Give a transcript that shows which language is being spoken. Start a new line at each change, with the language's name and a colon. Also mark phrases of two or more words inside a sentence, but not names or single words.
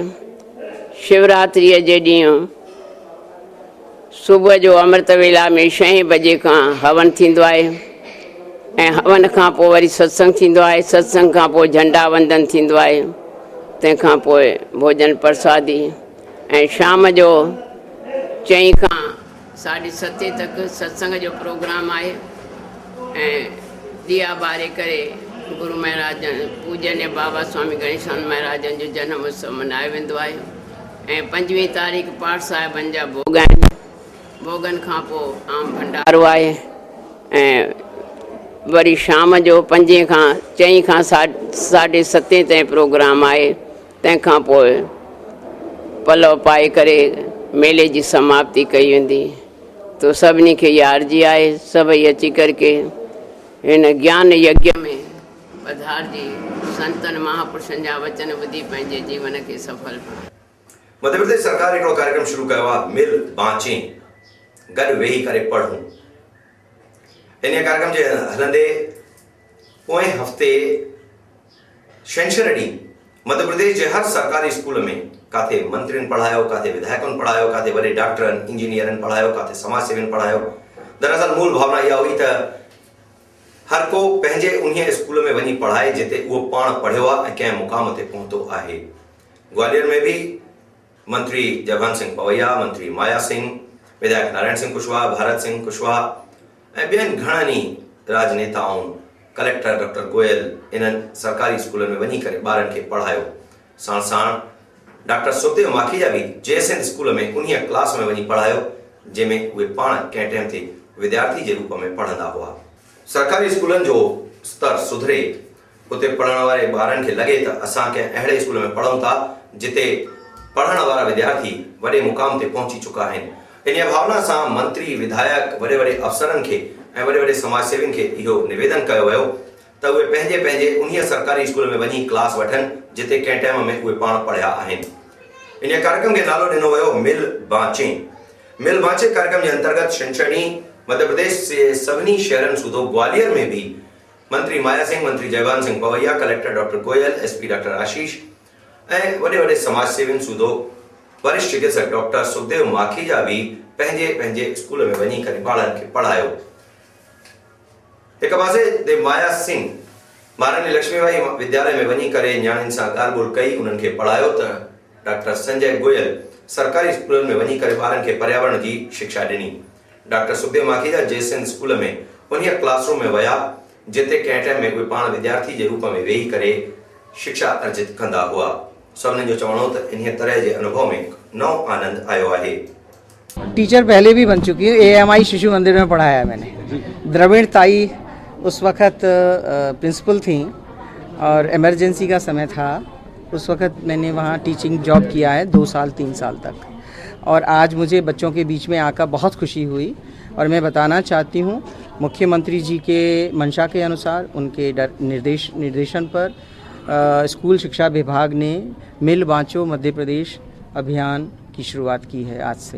Sindhi: शिवरात्रिअ जे ॾींहुं सुबुह जो अमृत वेला में 6 बजे खां हवन थींदो आहे ऐं हवन खां पोइ वरी सत्संग थींदो आहे। सत्संग खां पोइ झंडा वंदन थींदो आहे। तंहिंखां पोइ भोजन प्रसादी ऐं शाम जो 4 खां 7:30 तक सत्संग जो प्रोग्राम आहे ऐं दिया ॿारे करे गुरु महाराज पूजनीय बाबा स्वामी गणेशानंद महाराजनि जो जनम उत्सव मल्हायो वेंदो आहे ऐं 25 तारीख़ पाठ साहिबनि जा भोग आहिनि। भोगनि खां पोइ आम भंडारो आहे ऐं वरी शाम जो 4 खां 7:30 ताईं प्रोग्राम आहे। तंहिंखां पोइ पलव पाए करे मेले जी समाप्ति कई वेंदी। तो सभिनी खे यादि आहे सभई अची करके हिन ज्ञान यज्ञ में पधारजी संतन महापुरुषनि जा वचन ॿुधी पंहिंजे जीवन खे सफल बणाए। मध्य प्रदेश सरकार हिकिड़ो कार्यक्रम शुरू कयो आहे, मिल बांचे गॾु वेही करे पढ़ूं। इन कार्यक्रम जे हलंदे पोएं हफ़्ते छंछरु ॾींहुं मध्य प्रदेश जे हर सरकारी स्कूल में काथे मंत्रियुनि पढ़ायो, काथे विधायकनि पढ़ायो, काथे वॾे डॉक्टरनि इंजीनियरनि पढ़ायो, काथे समाज सेवियुनि पढ़ायो। दरअसल मूल भावना इहा हुई त हर को पंहिंजे उन स्कूल में वञी पढ़ाए जिते उहो पाण पढ़ियो आहे ऐं कंहिं मुक़ाम ते पहुतो आहे। ग्वालियर में भी मंत्री जयभान सिंह पवैया, मंत्री माया सिंह, विधायक नारायण सिंह कुशवाहा, भारत सिंह कुशवाहा ऐं ॿियनि घणनि राजनेताओं, कलेक्टर डॉक्टर गोयल इन्हनि सरकारी स्कूलनि में वञी करे ॿारनि खे पढ़ायो। साण साण डॉक्टर सुखदेव माखीजा भी जयसिंध स्कूल में उन क्लास में वञी पढ़ायो जंहिंमें उहे पाण कंहिं टाइम ते विद्यार्थी जे रूप में पढ़ंदा हुआ। सरकारी स्कूलनि जो स्तर सुधरे, उते पढ़ण वारे ॿारनि खे लॻे त असां कंहिं अहिड़े स्कूल में पढ़ूं था जिते पढ़ण वारा विद्यार्थी वॾे मुक़ाम ते पहुची चुका आहिनि। इन भावना सां मंत्री, विधायक, वॾे वॾे अफ़सरनि खे ऐं वॾे वॾे समाज सेवियुनि खे इहो निवेदन कयो वियो त उहे पंहिंजे पंहिंजे उन सरकारी स्कूल में वञी क्लास वठनि जिते कंहिं टाइम में उहे पाण पढ़िया आहिनि। इन कार्यक्रम खे नालो ॾिनो वियो मिल बांचे। मिल बांचे कार्यक्रम जे अंतर्गत छंछरु ॾींहुं मध्य प्रदेश जे सभिनी शहरनि सूधो ग्वालियर में भी मंत्री माया सिंह, मंत्री जयभान सिंह पवैया, कलेक्टर डॉक्टर गोयल, एसपी डॉक्टर आशीष ऐं वॾे वॾे समाज सेवियुनि सूधो वरिष्ठ चिकित्सक डॉक्टर सुखदेव माखीजा भी पंहिंजे पंहिंजे स्कूल में वञी करे ॿारनि खे पढ़ायो। हिक पासे ते माया सिंह महारानी लक्ष्मीबाई विद्यालय में वञी करे न्याणियुनि सां ॻाल्हि ॿोल कई, उन्हनि खे पढ़ायो त डॉक्टर संजय गोयल सरकारी स्कूलनि में वञी करे ॿारनि खे पर्यावरण जी शिक्षा ॾिनी। डॉक्टर सुखदेव माखीजा जयसिंध स्कूल में उन क्लासरूम में विया जिते कंहिं टाइम में उहे पाण विद्यार्थी जे रूप में वेही करे शिक्षा अर्जित कंदा हुआ। सभिनी जो चवणो त इन तरह जे अनुभव में नओं आनंद आयो आहे।
Hindi: टीचर पहले भी बन चुकी है। AMI शिशु मंदिर में पढ़ाया है मैंने। द्रविड़ ताई उस वक़्त प्रिंसिपल थी और इमरजेंसी का समय था। उस वक़्त मैंने वहाँ टीचिंग जॉब किया है 2 साल 3 साल तक। और आज मुझे बच्चों के बीच में आकर बहुत खुशी हुई और मैं बताना चाहती हूँ मुख्यमंत्री जी के मंशा के अनुसार उनके निर्देशन पर स्कूल शिक्षा विभाग ने मिल बांचो मध्य प्रदेश अभियान की शुरुआत की है आज से।